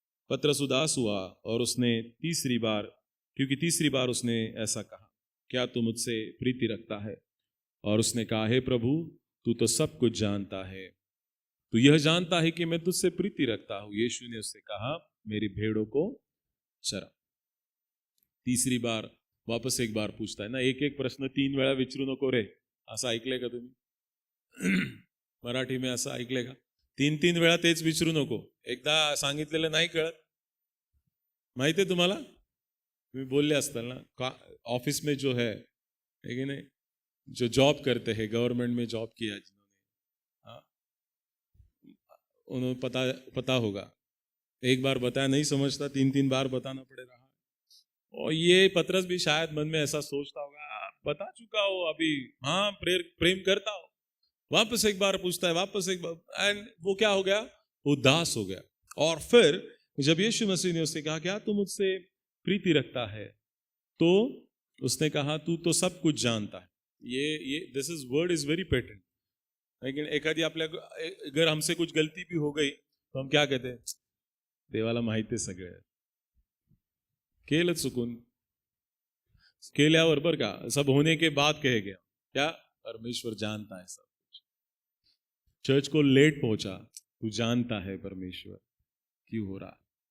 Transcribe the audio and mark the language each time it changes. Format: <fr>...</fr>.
<hi>पतरस उदास हुआ और उसने तीसरी बार उसने ऐसा कहा, क्या तू मुझसे प्रीति रखता है? और उसने कहा, हे प्रभु, तू तो सब कुछ जानता है, तू यह जानता है कि मैं तुझसे प्रीति रखता हूं. यीशु ने उससे कहा, मेरी भेड़ों को चरा. तीसरी बार वापस एक बार पूछता है ना,</hi> <mr>एक एक प्रश्न 3 वेळा विचारू नको रे. असं ऐकलंय का तुम्ही? मराठी में असं ऐकलंय का? 3 वेळा तेच विचारू नको. एकदा सांगितलेलं नाही कळत, माहितीये तुम्हाला? तुम्ही बोलले असताल ना,</mr> <hi>ऑफिस में जो है कि नहीं, जो जॉब करते हैं, गवर्नमेंट में जॉब किया जिन्होंने, हाँ, उन्हें पता होगा. एक बार बताया नहीं समझता, 3 बार बताना पड़ेगा. और ये पतरस भी शायद मन में ऐसा सोचता होगा, बता चुका हो अभी, हाँ प्रेम करता हो. वापस एक बार पूछता है, वापस एक बार, एंड वो क्या हो गया? उदास हो गया. और फिर जब यीशु मसीह ने उससे कहा, क्या तू मुझसे प्रीति रखता है? तो उसने कहा, तू तो सब कुछ जानता है.</hi> <en>ये this is word is very patent.</en> <hi>लेकिन एखादी आपल्या अगर हमसे कुछ गलती भी हो गई तो हम क्या कहते हैं?</hi> <mr>देवाला माहिती सगळे. केलं चुकून, केल्यावर बर का,</mr> <hi>सब होने के बाद कहे गया, क्या? परमेश्वर जानता है सब कुछ. चर्च को लेट पहुंचा, तू जानता है परमेश्वर क्यों हो रहा.</hi>